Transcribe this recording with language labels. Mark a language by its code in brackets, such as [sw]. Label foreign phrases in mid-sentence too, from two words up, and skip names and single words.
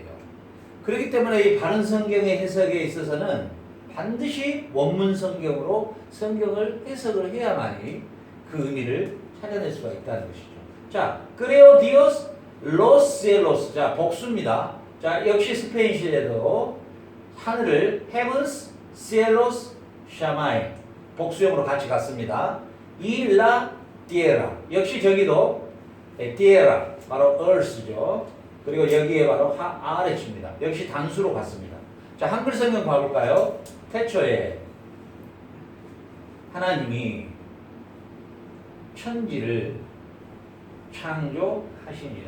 [ko] 그렇기 때문에 이 바른 성경의 해석에 있어서는 반드시 원문 성경으로 성경을 해석을 해야만이 그 의미를 찾아낼 수가 있다는 것이죠. [es] 자, Creó Dios los cielos. [ko] 자, 복수입니다. 자, 역시 스페인시에도 하늘을 heavens, cielos, shammai 복수형으로 같이 갔습니다. [es] y la tierra [ko] 역시 저기도 tierra 바로 earth죠. 그리고 여기에 바로 아레츠입니다. 역시 단수로 갔습니다. 자, 한글 성경 봐볼까요? 태초에 하나님이 천지를 창조하시니라.